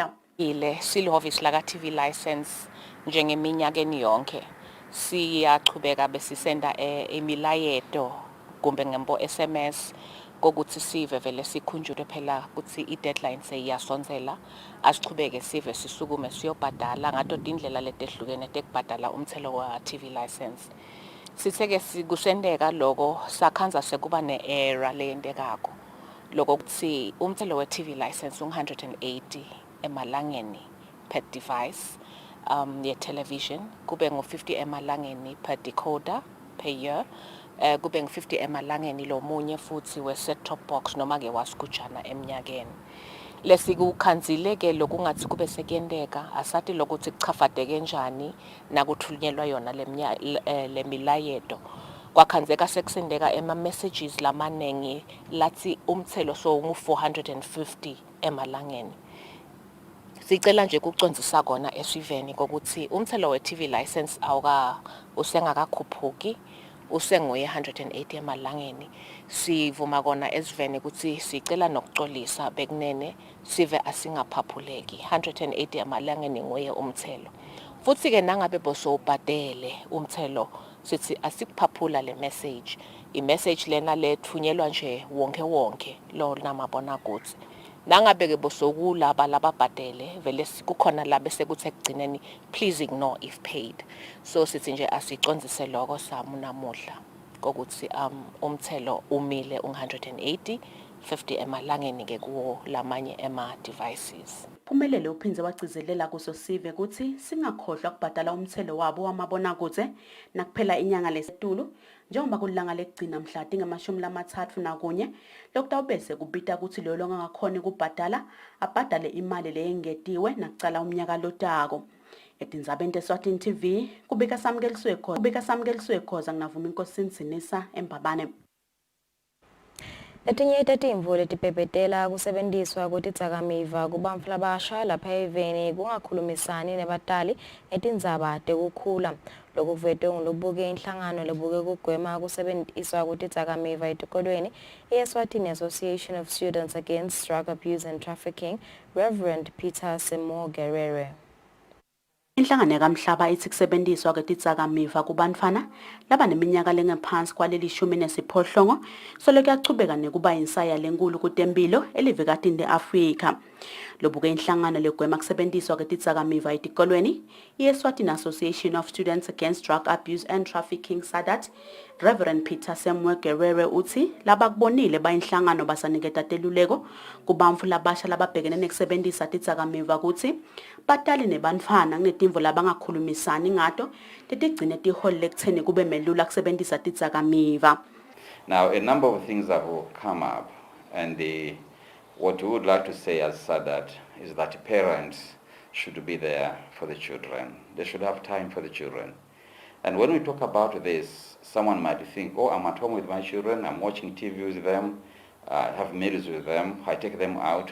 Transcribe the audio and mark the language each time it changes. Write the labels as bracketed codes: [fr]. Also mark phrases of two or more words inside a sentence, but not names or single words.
[ss] Silohhovisi laka TV license njengeminyakeni yonke siyachubeka besisenda imilayeto kumbe ngembo SMS kokuthi sive vele sikhunjulwe phela ukuthi i-deadline seyiyasonzela asichubeke sive sisukume siyobhadala ngato indlela letehlukene tekubhadala umthelo wa-TV license. Sitheke kusendeka lokho sakhanza sekuba ne-error leyendekako lokho kuthi umthelo we-TV license u-180 emalangeni [en] per device [ss] ye-television kube ngu-50 emalangeni [en] per decoder per year [ss] kube ngu-50 emalangeni lo munye futhi we- [en] set top box [ss] noma-ke wasigujana eminyakeni. Lesikukhanzile-ke lokungathi kube sekuyendeka asathi lokuthi kuchafadeke njani nakuthunyelwa yona le milayeto kwakhanzeka sekusendeka ema-messages lamanengi lathi umthelo so ngu-450 emalangeni. Sicela nje ukucondzisa kona esiveni kokuthi umthelo we-TV license usengakakhuphuki usenguye 180 emalangeni. Sivuma kona esiveni ukuthi sicela nokuxolisa bekunene sive asingaphaphuleki 180 emalangeni nguye umthelo. Futhi ke nangabe bosowubhadele umthelo sithi asikuphaphula le message. I-message lena lethunyelwa nje wonke lo namabona kuthi. Nangabe ke bosokulaba lababhadele vele kukhona la bese kuthi ekugcineni [en] please ignore if paid. [ss] So sithi nje asicondzise lokho samu namuhla kokuthi umthelo umile u-180 50 emalangeni ke kuwo lamanye ema-devices. Phumelele uphinze wagcizelela kuso sive ukuthi singakhohlwa ukubhadala umthelo wabo wamabonakude nakuphela inyanga lesitulu njengoba kulanga lekugcina mhla tinga-31 lokutawubese kubita ukuthi lo longakhona ukubhadala abhadale imali leyengetiwe nakucala umnyaka lotako. Etindzabeni te-Eswatini TV kubika samkeliswe khoza nginavuma inkosini Sinisa eMbabane. Letinye tetimvu letipepetela kusebenziswa kwetidzakamiva kubantfu labasha lapha eveni kungakhulumisani nebatali etindzaba tekukhula. Lokuvete ngulobuke inhlangano lebuke kugwema kusebenziswa kwetidzakamiva etikolweni i-Eswatini Association of Students Against Drug Abuse and Trafficking, Reverend Peter Semo-Gerere. Inhlangano kaMhlaba ithi kusebenziswa kwetidzakamiva kubantfana labaneminyaka lengaphansi kwaleli-18 solo kuyachubeka nekuba insaya lenkulu kutempilo elivikatini le-Afrika. Lobuke inhlangano legwema kusebenziswa kwetidzakamiva etikolweni i-Eswatini Association of Students Against Drug Abuse and Trafficking SADAT, Reverend Peter Semo-Gerere uthi labakubonile bayinhlangano basaniketa teluleko kubantfu labasha lababhekene nekusebenzisa tidzakamiva kuti batali nebantfana kunetimvo labangakhulumisani ngato tetigcine tiholele ekutheni kube melula kusebenzisa tidzakamiva. [en] Now, a number of things have come up, and what we would like to say as SADAT is that parents should be there for the children. They should have time for the children. And when we talk about this, someone might think, oh, I'm at home with my children, I'm watching TV with them, I have meals with them, I take them out.